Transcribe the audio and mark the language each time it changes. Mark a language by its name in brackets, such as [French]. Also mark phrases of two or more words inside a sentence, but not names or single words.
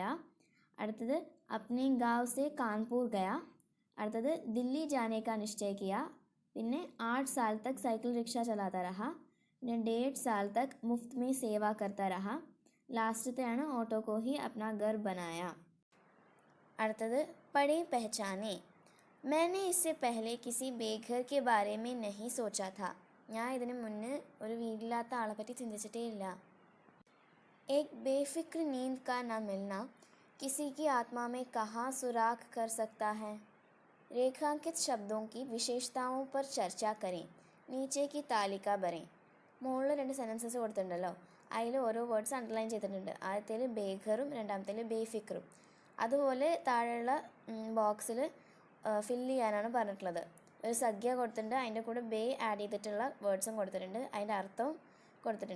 [Hindi] അടുത്തത് अपने गाँव से कानपुर गया. അടുത്തത് दिल्ली जाने का निश्चय किया. പിന്നെ 8 साल तक साइकिल रिक्शा चलाता रहा. പിന്നെ 1.5 साल तक मुफ़्त में सेवा करता रहा. ലാസ്റ്റത്തെയാണ് ऑटो को ही अपना घर बनाया. അടുത്തത് പढ़े पहचाने. मैंने इससे पहले किसी बेघर के बारे में नहीं सोचा था. [Malayalam] ഞാൻ ഇതിന് മുന്നേ ഒരു വീടില്ലാത്ത ആളെ പറ്റി ചിന്തിച്ചിട്ടേ ഇല്ല. [Hindi] एक बेफिक्र नींद का न मिलना किसी की आत्मा में कहाँ सुराख कर सकता है. रेखांकित शब्दों की विशेषताओं पर चर्चा करें. नीचे की तालिका भरें. [Malayalam] മുകളിൽ 2 സെൻറ്റൻസസ് കൊടുത്തിട്ടുണ്ടല്ലോ, അതിൽ ഓരോ [English] words underline [Malayalam] ചെയ്തിട്ടുണ്ട്. ആദ്യത്തേൽ ബേഘറും രണ്ടാമത്തേൽ ബേഫിക്രും. അതുപോലെ താഴെയുള്ള ബോക്സിൽ ഫില്ല് ചെയ്യാനാണ് പറഞ്ഞിട്ടുള്ളത്. ഒരു സംഖ്യ കൊടുത്തിട്ടുണ്ട്, അതിൻ്റെ കൂടെ ബേ ആഡ് ചെയ്തിട്ടുള്ള വേർഡ്സും കൊടുത്തിട്ടുണ്ട്, അതിൻ്റെ അർത്ഥവും കൊടുത്തിട്ടുണ്ട്.